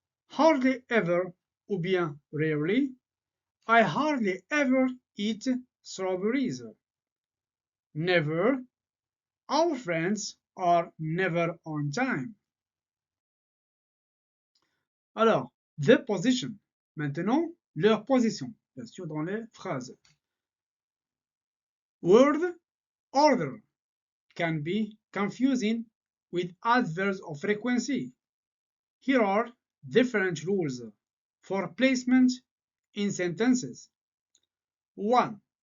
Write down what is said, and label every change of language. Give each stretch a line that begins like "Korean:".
English: Hardly ever
French: ou bien
English: rarely, I hardly ever eat strawberries. Never, our friends are never on time.
French: Alors,
English: the position.
French: Maintenant, leur position, bien sûr, dans les phrases.
English: Word order can be confusing with adverbs of frequency. Here are different rules for placement in sentences. 1.